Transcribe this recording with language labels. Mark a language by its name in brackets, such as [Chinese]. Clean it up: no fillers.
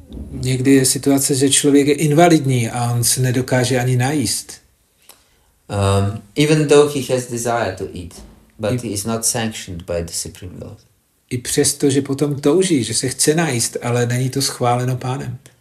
[Czech] Někdy je situace, že člověk je invalidní a on se nedokáže ani najíst. [English] Even though he has desire to eat, but he is not sanctioned by the Supreme Lord. [Czech] I přesto, že potom touží, že se chce najíst, ale není to schváleno Pánem.